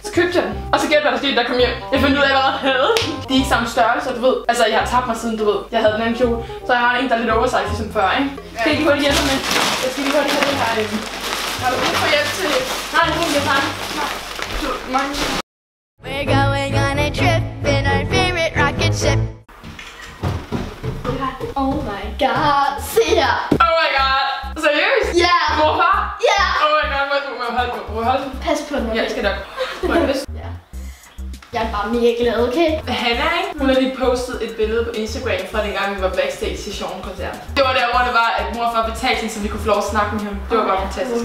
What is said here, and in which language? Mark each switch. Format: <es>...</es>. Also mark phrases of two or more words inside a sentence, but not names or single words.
<da>Så købte jeg den. Og så gæt hvad der skete, der kom hjem. Jeg fandt ud af, hvad jeg havde. De er ikke samme størrelse, du ved. Altså, jeg har tabt mig siden, du ved. Jeg havde den anden kjole. Så jeg har en, der er lidt oversize, ligesom før, ikke? Skal jeg lige hurtigt hjælpe med? Jeg skal lige hurtigt have det her. Har du brug for hjælp til det? Nej, det er ikke bare. Nej.</da> <en>We're going on a trip in our favorite rocket ship. Oh my god,</en> <da>se her.</da> <en>Oh my god.</en> <da>Seriøst? Ja. Hvorfor? Ja.</da> <en>Oh my god,</en> <da>må jeg holde den? Pas på den. Ja, jeg skal nok. Ja. Jeg er bare mega glad, okay? Hanna, ikke? Hun har lige postet et billede på Instagram fra dengang vi var backstage til Sean-koncert. Det var der, hvor det var, at mor og far betalte hende, så vi kunne få lov at snakke med ham. Det var bare fantastisk.</da>